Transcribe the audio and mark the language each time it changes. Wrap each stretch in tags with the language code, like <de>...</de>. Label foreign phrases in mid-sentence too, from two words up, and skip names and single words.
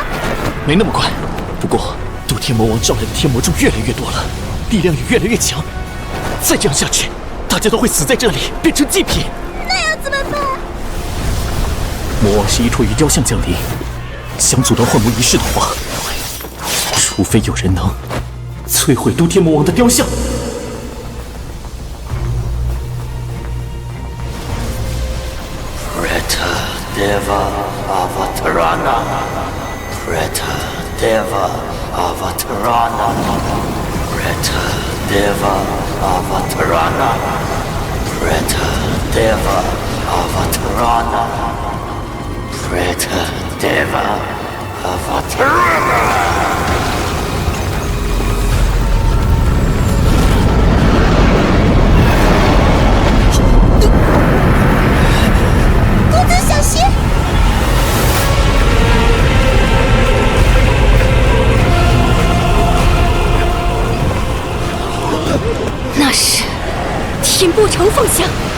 <zh>没那么快，不过渡天魔王招来的天魔众越来越多了，力量也越来越强。再这样下去，大家都会死在这里，变成祭品。那要怎么办？魔王是依托于雕像降临，想阻断幻魔仪式的话，除非有人能摧毁渡天魔王的雕像。</zh> <sa>Deva Avatarana, Preta Deva Avatarana, Preta Deva Avatarana, Preta Deva Avatarana, Preta Deva Avatarana.</sa> <zh>小心！那是天波城方向。</zh>